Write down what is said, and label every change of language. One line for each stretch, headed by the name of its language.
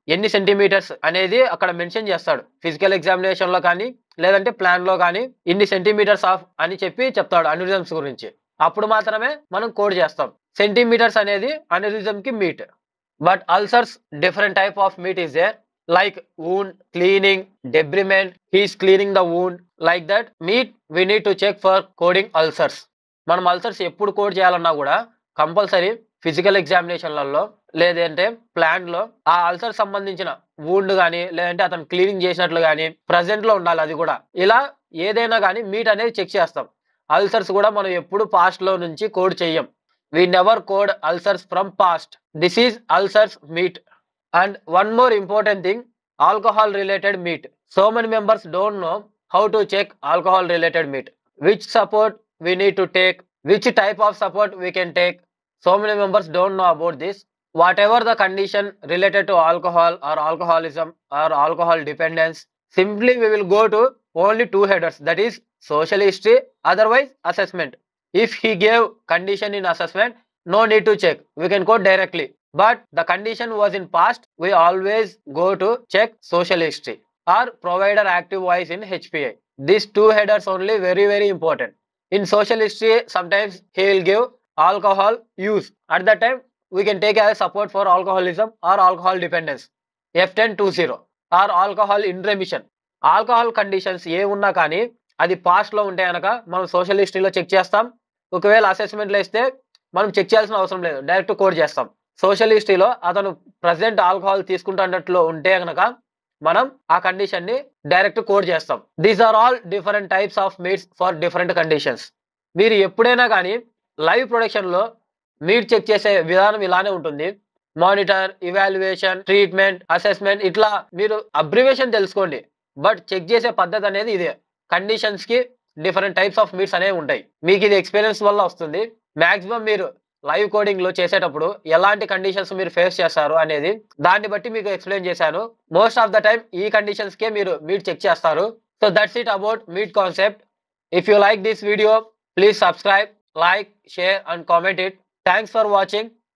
Telugu: ఎన్ని సెంటీమీటర్స్ అనేది అక్కడ మెన్షన్ చేస్తాడు ఫిజికల్ ఎగ్జామినేషన్ లో కానీ లేదంటే ప్లాన్ లో కానీ, ఇన్ని సెంటీమీటర్స్ ఆఫ్ అని చెప్పి చెప్తాడు అన్యూరిజమ్స్ గురించి. అప్పుడు మాత్రమే మనం కోడ్ చేస్తాం. సెంటీమీటర్స్ అనేది అన్యూరిజం కి meet.
English: But ulcers different type of meat is there. like wound cleaning, debridement, he's cleaning the wound, like that. Meat we need to check for coding ulcers. మనం ulcers ఎప్పుడు code చేయాలన్నా కూడా compulsory physical ఎగ్జామినేషన్లలో లేదంటే plan లో ఆ ulcer సంబంధించిన wound కానీ లేదంటే అతను క్లీనింగ్ చేసినట్లు కానీ ప్రజెంట్ లో ఉండాలి. అది కూడా ఇలా ఏదైనా కానీ మీట్ అనేది చెక్ చేస్తాం. అల్సర్స్ కూడా మనం ఎప్పుడు పాస్ట్ లో నుంచి కోడ్ చెయ్యం. We never code ulcers from past. This is ulcers meat. And one more important thing, alcohol related meat. So many members don't know how to check alcohol related meat. Which support we need to take, which type of support we can take. So many members don't know about this. Whatever the condition related to alcohol or alcoholism or alcohol dependence, simply we will go to only two headers, that is social history, otherwise assessment. If he gave condition in assessment, no need to check, we can code directly. But the condition was in past, we always go to check social history or provider active voice in HPI. These two headers only very important. In social history, sometimes he will give alcohol use. At that time, we can take as support for alcoholism or alcohol dependence. F1020 or alcohol in remission.
Telugu: Alcohol conditions ఏ ఉన్నా కానీ అది past లో ఉంటే కనుక మనం social హిస్టరీలో check చేస్తాం. ఒకవేళ అసెస్మెంట్లో ఇస్తే మనం చెక్ చేయాల్సిన అవసరం లేదు, డైరెక్ట్ కోడ్ చేస్తాం. సోషల్ హిస్టరీలో అతను ప్రజెంట్ ఆల్కహాల్ తీసుకుంటున్నట్లు ఉంటే కనుక మనం ఆ కండిషన్ ని డైరెక్ట్ కోడ్ చేస్తాం.
English: These are all different types of meats for different conditions.
Telugu: మీరు ఎప్పుడైనా కానీ లైవ్ ప్రొడక్షన్ లో మీట్ చెక్ చేసే విధానం ఇలానే ఉంటుంది. మానిటర్, ఇవాల్యుయేషన్, ట్రీట్మెంట్, అసెస్మెంట్, ఇట్లా మీరు అబ్రివేషన్ తెలుసుకోండి. బట్ చెక్ చేసే పద్ధతి అనేది ఇదే. కండిషన్స్ కి డిఫరెంట్ టైప్స్ ఆఫ్ మీట్స్ అనేవి ఉంటాయి. మీకు ఇది ఎక్స్పీరియన్స్ వల్ల వస్తుంది. మాక్సిమం మీరు లైవ్ కోడింగ్ లో చేసేటప్పుడు ఎలాంటి కండిషన్స్ మీరు ఫేస్ చేస్తారు అనేది దాన్ని బట్టి మీకు ఎక్స్ప్లెయిన్ చేశాను.
English: most of the time
Telugu: ఈ కండిషన్స్ కే మీరు మీట్ చెక్ చేస్తారు.
English: So that's it about meat concept. If you like this video, please subscribe, like, share and comment it. Thanks for watching.